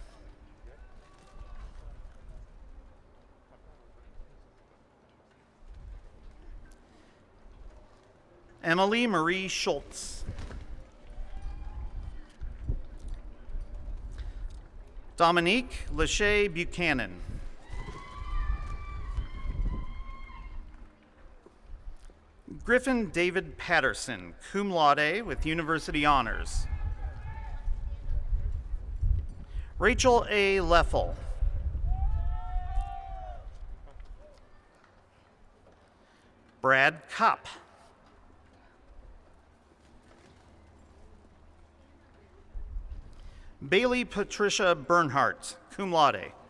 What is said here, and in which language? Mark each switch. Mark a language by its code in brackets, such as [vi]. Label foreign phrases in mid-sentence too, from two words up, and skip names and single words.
[en] Emily Marie Schultz. Dominique Lachey Buchanan. Griffin David Patterson, [la] cum laude [en] with university honors. Rachel A. Leffel. Brad Kopp. Bailey Patricia Bernhardt, [la] cum laude.